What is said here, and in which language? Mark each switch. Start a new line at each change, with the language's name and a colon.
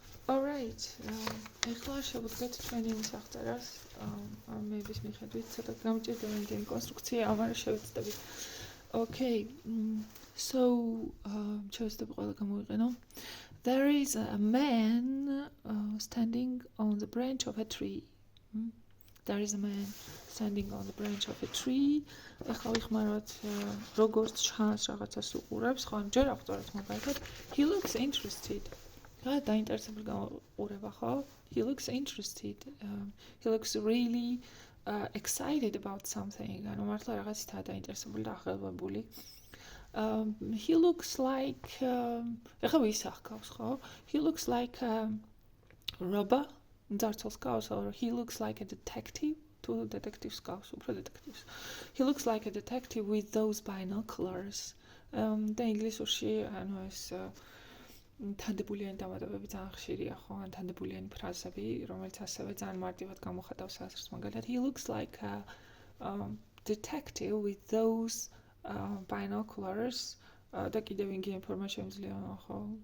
Georgian: Alright, ეხლა შევუდგეთ ჩვენი მსახწერას, ამების მიხედვით, ცოტა გამჭირდება იმდენი კონსტრუქცია, ამარა შევეცდებით. Okay, so შევეცდები ყველა გამოვიყენო.
English: There is a man standing on the branch of a tree. There is a man standing on the branch of a tree.
Georgian: ეხლა ვიხმაროთ როგორც ჩანს რაღაცას უყურებს, ხო, ჯერ ავტორად მაგალითად,
English: he looks interested.
Georgian: დაინტერესებული გამოყურება, ხო?
English: He looks interested. He looks really excited about something.
Georgian: ანუ მართლა რაღაცითაა დაინტერესებული და აღელვებული.
English: He looks like
Georgian: ეხლა ვისახავს, ხო?
English: He looks like a robber.
Georgian: Ძარცელს გავს,
English: or he looks like a detective.
Georgian: თუ დეტექტივს გავს, უფრო დეტექტივს.
English: He looks like a detective with those binoculars.
Georgian: და ინგლისურში ანუ ეს თანდებულიანი დამატებები ძალიან ხშირია, ხო? ან თანდებულიანი ფრაზები, რომელიც ასევე ძალიან მარტივად გამოხატავს აზრს.
English: მაგალითად, he looks like a detective with those binoculars.
Georgian: და კიდევ იგი ინფორმაცია შემიძლია, ხო?